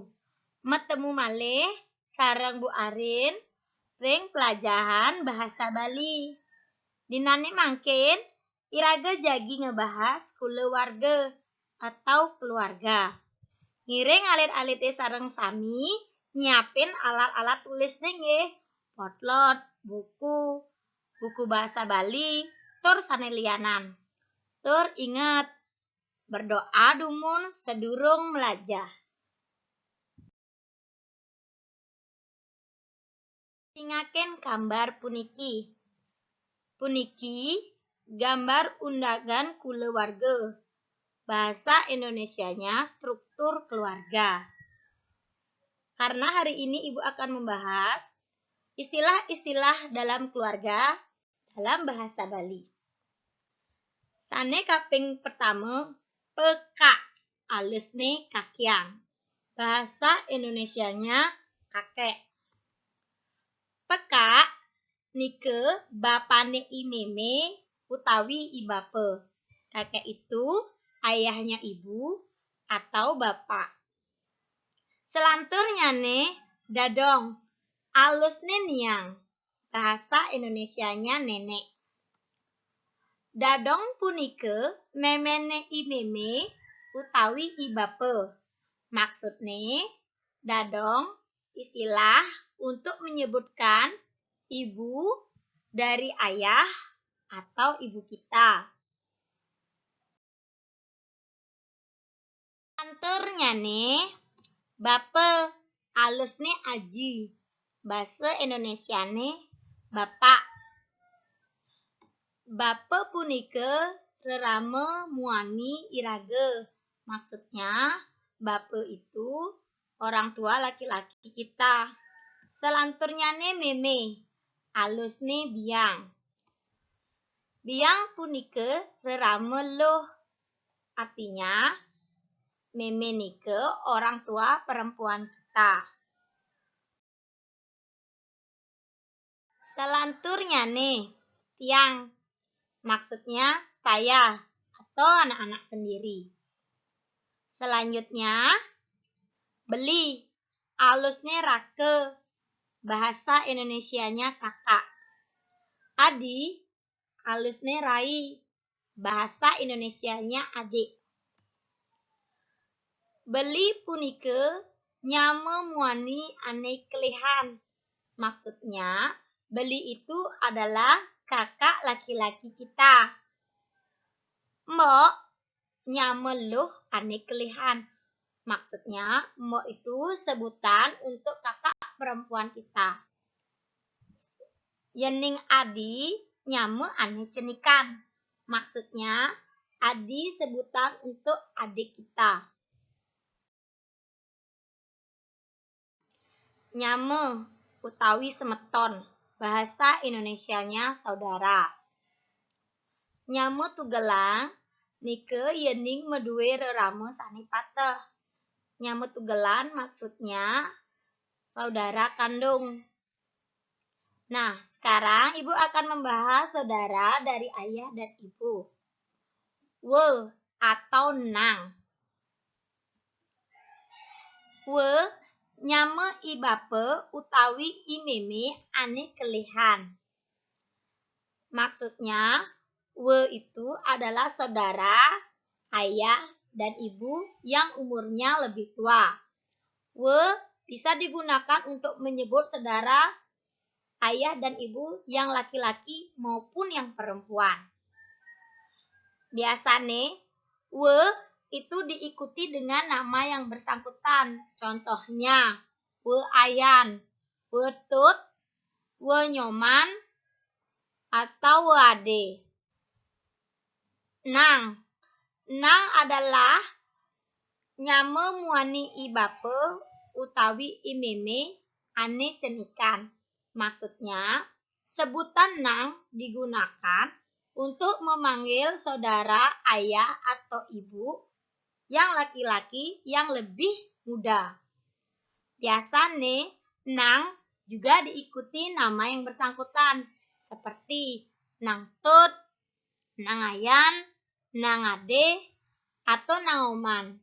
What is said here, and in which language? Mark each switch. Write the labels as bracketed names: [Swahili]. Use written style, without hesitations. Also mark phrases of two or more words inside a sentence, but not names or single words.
[Balinese] Metemu malih sareng Bu Arin ring pelajaran bahasa Bali. Dinane mangkin iraga jagi ngebahas kulawarga [Indonesian] atau keluarga. [Balinese] Ngiring alit-alit teh sareng sami nyiapin [Indonesian] alat-alat tulis [Balinese] nggih. Potlot, buku bahasa Bali, tur sanelianan. Tur ingat, berdoa dumun sedurung melajah. Singaken gambar puniki. Puniki gambar undangan kulawarga. [Indonesian] Bahasa Indonesianya struktur keluarga. Karena hari ini Ibu akan membahas istilah-istilah dalam keluarga dalam bahasa Bali. [Balinese] Sane kaping pertama, peka alusne kakyang. [Indonesian] Bahasa Indonesianya kakek. [Balinese] Peka nike bapane imeme utawi ibape. [Indonesian] Kakek itu ayahnya ibu atau bapak. [Balinese] Selanturnya nih dadong. Alusne niang. [Indonesian] Bahasa Indonesianya nenek. [Balinese] Dadong punike memene imeme utawi ibape. [Indonesian] Maksudnya dadong istilah untuk menyebutkan ibu dari ayah atau ibu kita. [Balinese] Selanturnya nih bape alusne aji. [Indonesian] Bahasa Indonesiane bapak. [Balinese] Bape punike rerame muani irage. [Indonesian] Maksudnya bape itu orang tua laki-laki kita. [Balinese] Selanturnya nih meme. Alusne biang. Biang punike rerame loh. [Indonesian] Artinya [Balinese] meme nike [Indonesian] orang tua perempuan kita. [Balinese] Selanturnya nih, tiang. [Indonesian] Maksudnya saya atau anak-anak sendiri. Selanjutnya, beli. [Balinese] Alusnya rake. [Indonesian] Bahasa Indonesianya kakak. [Balinese] Adi. Alusnya rai. [Indonesian] Bahasa Indonesianya adik. [Balinese] Beli punike nyame muani ane kelihan. [Indonesian] Maksudnya, beli itu adalah kakak laki-laki kita. [Balinese] Mbok nyame luh ane kelihan. [Indonesian] Maksudnya, mbok itu sebutan untuk kakak perempuan kita. [Balinese] Yening adi nyame ane cenikan. [Indonesian] Maksudnya, adi sebutan untuk adik kita. [Balinese] Nyame utawi semeton. [Indonesian] Bahasa Indonesianya saudara. [Balinese] Nyame tugelang nike yening meduwe rerame sane pateh. Nyame tugelan [Indonesian] maksudnya saudara kandung. Nah, sekarang Ibu akan membahas saudara dari ayah dan ibu. [Balinese] We atau nang. We nyame ibape utawi imeme ane kelihan. [Indonesian] Maksudnya, we itu adalah saudara, ayah, dan ibu yang umurnya lebih tua. We bisa digunakan untuk menyebut saudara, ayah, dan ibu yang laki-laki maupun yang perempuan. Biasanya, we itu diikuti dengan nama yang bersangkutan. Contohnya, we ayan, we tut, we nyoman, atau we ade. [Balinese] Nang. Nang adalah nyame muani ibape utawi imeme ane cenikan. [Indonesian] Maksudnya, sebutan nang digunakan untuk memanggil saudara, ayah, atau ibu yang laki-laki yang lebih muda. Biasanya, nang juga diikuti nama yang bersangkutan seperti nang tut, nang ayan, nang ade, atau naoman.